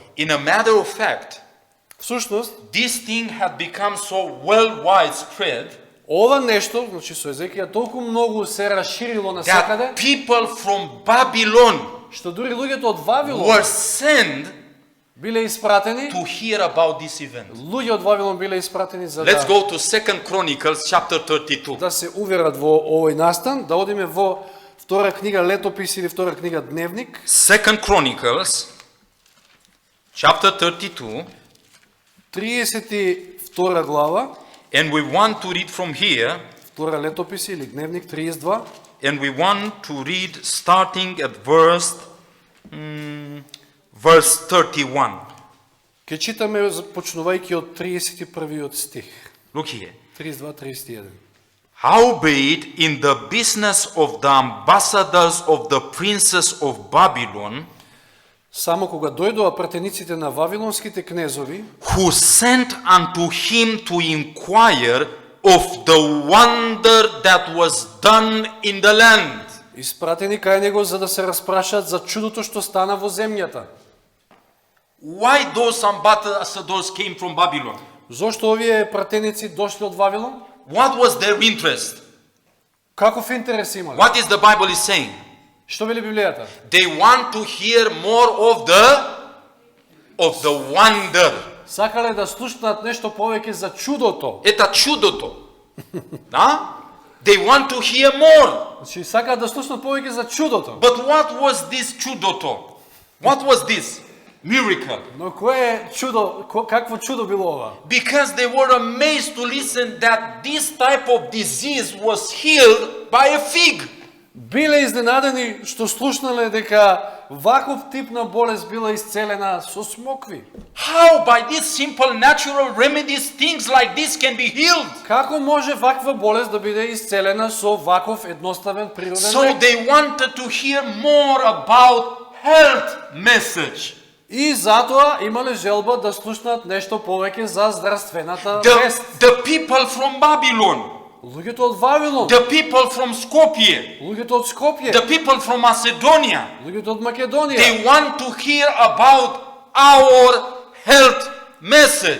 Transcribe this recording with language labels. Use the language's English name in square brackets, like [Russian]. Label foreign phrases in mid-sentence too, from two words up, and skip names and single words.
[English] In a matter of fact, [Macedonian] Всушност, [English] this thing had become so well widespread [Macedonian] ова нешто, значи со Езекија толку многу се расширило насекаде, [English] that people from Babylon [Macedonian] што дури луѓето од Вавилон [English] were sent [Macedonian] биле испратени, [English] to hear about this event. [Macedonian] луѓе од Вавилон биле испратени за [English] Let's [Macedonian] да, [English] go to 2 Chronicles chapter 32. [Macedonian] да се уверат во овој настан, да одиме во Втора книга Летопис или втора книга Дневник. [English] 2 Chronicles, chapter 32. [Macedonian] 32 глава. [English] And we want to read from here, [Macedonian] Втора Летопис или Дневник 32. [English] and we want to read starting at verse 31. [Macedonian] Ке читаме почнувајќи од 31 стих. [English] Look here. 32-31. Howbeit in the business of the ambassadors of the princes of Babylon, [Macedonian] Само кога дојдоа пратениците на вавилонските кнезови, [English] who sent unto him to inquire of the wonder that was done in the land. [Macedonian] испратени кај него за да се распрашаат за чудото што стана во земјата. [English] Why those ambassadors came from Babylon? [Macedonian] Зошто овие пратеници дошли од Вавилон? [English] What was their interest? [Macedonian] Каков интерес имале? [English] What is the Bible is saying? [Macedonian] Што вели Библијата? [English] They want to hear more of the wonder. [Macedonian] Сакале да слушнат нешто повеќе за чудото. Это чудото. Да? [English] They want to hear more. [Macedonian] Значи сакаат да слушнат повеќе за чудото. [English] But what was this чудото? What was this miracle? [Macedonian] Но кое е чудо, какво чудо било ова? [English] Because they were amazed to listen that this type of disease was healed by a fig. [Macedonian] Биле изненадени што слушнале дека ваков тип на болест била исцелена со смокви. [English] How by these simple natural remedies things like this can be healed? [Macedonian] Како може ваква болест да биде исцелена со ваков едноставен природен [English] So [Macedonian] лек? [English] they wanted to hear more about health message. [Macedonian] И затоа имале желба да слушнат нешто повеќе за здравствената [English] The, [Macedonian] вест. [English] the people from Babylon, [Macedonian] Луѓето од Вавилон, [English] the people from Skopje, [Macedonian] луѓето од Скопје, [English] the people from Macedonia, [Macedonian] луѓето од Македонија. [English] they want to hear about our health message.